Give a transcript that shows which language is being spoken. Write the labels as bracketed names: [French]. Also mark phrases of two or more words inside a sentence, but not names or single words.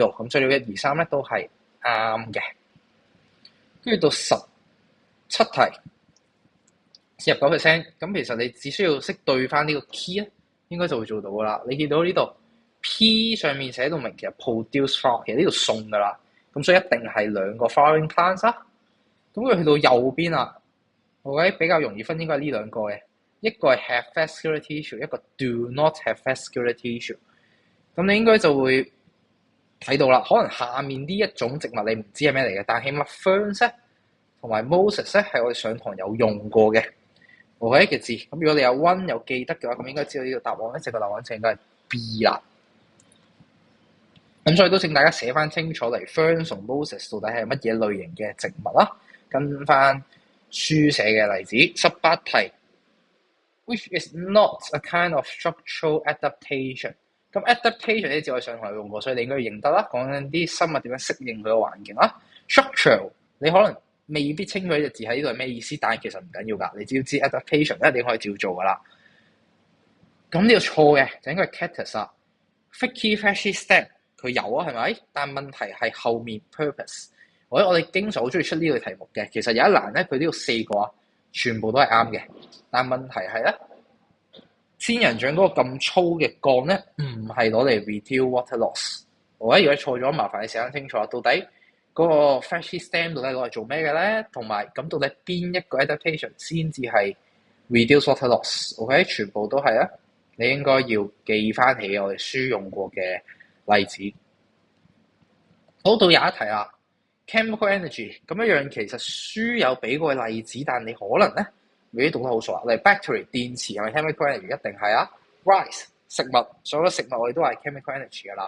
[Cantonese] 咁所以1、2、3咧都係啱嘅。跟住到17題。49%，咁其實你只需要識對翻呢個 key 咧，應該就會做到噶啦。你見到呢度 P 上面寫到明其實 [English] produce flower， [Cantonese] 其實呢度送㗎啦，咁所以一定係兩個 [English] flowering plants [Cantonese] 啦。咁佢去到右邊啦，OK 比較容易分應該係呢兩個嘅，一個係 [English] have vascular tissue， [Cantonese] 一個 [English] do not have vascular tissue。 [Cantonese] 咁你應該就會睇到啦，可能下面呢一種植物你唔知係咩嚟嘅，但起碼 ferns 咧同埋 mosses 咧係我哋上堂有用過嘅。OK 嘅字，咁如果你有溫有記得嘅話，咁應該知道呢個答案咧，正確答案就應該係 B 啦。咁所以都請大家寫翻清楚嚟 ferns 同 mosses 到底係乜嘢類型嘅植物啦。跟翻書寫嘅例子，18題 ， [English] which is not a kind of structural adaptation。 [Cantonese] 咁 adaptation 呢字我上堂用過，所以你應該要認得啦。講緊啲生物點樣適應佢個環境啦。structural 你可能未必清楚呢隻字喺呢度係咩意思，但係其實唔緊要㗎，你只要知 adaptation 一定可以照做㗎啦。咁呢個錯嘅就應該係 cactus 啦。 [English] Thicky fleshy stem [Cantonese] 佢有啊，係咪？但問題係後面 purpose。我哋經常好中意出呢個題目嘅，其實有一欄咧，佢呢度4個啊，全部都係啱嘅。但問題係咧，仙人掌嗰個咁粗嘅槓咧，唔係攞嚟 [English] reduce water loss。 [Cantonese] 如果錯咗，麻煩你寫翻清楚，到底嗰個 [English] fleshy stem [Cantonese] 到底攞嚟做咩嘅咧？同埋咁到底邊一個 adaptation 先至係 [English] reduce water loss？ [Cantonese] OK，全部都係啊，你應該要記翻起我哋書用過嘅例子。好，到廿一題啦。 [English] Chemical energy [Cantonese] 咁一樣，其實書有俾過例子，但你可能咧未必讀得好熟啊。例如 battery 電池係咪 [English] chemical energy？ [Cantonese] 一定係啊。rice 食物，所有食物我哋都係 [English] chemical energy [Cantonese] 噶啦。